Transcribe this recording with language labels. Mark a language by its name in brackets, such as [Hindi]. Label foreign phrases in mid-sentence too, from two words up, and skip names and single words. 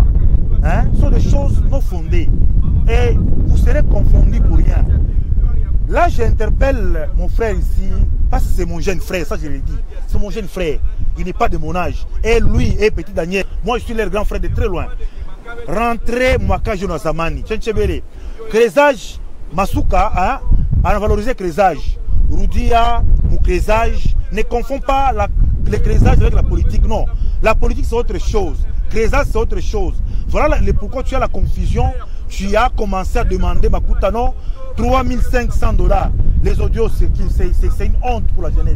[French] Ce sont des choses non fondées. Et vous serez confondus pour rien. Là, j'interpelle mon frère ici, parce que c'est mon jeune frère, ça je l'ai dit. C'est mon jeune frère. Il n'est pas de mon âge. Et lui, et petit Daniel, moi je suis leur grand frère de très loin. Rentrez Mwakajo Nazamani, Tchenchebele. Crésage, Masuka, a valorisé crésage. Roudia, mon crésage, ne confond pas le crésage avec la politique, non. La politique c'est autre chose. Crésage c'est autre chose. Voilà pourquoi tu as la confusion. Tu as commencé à demander Makutano 3500 $. Les audios, c'est une honte pour la jeunesse.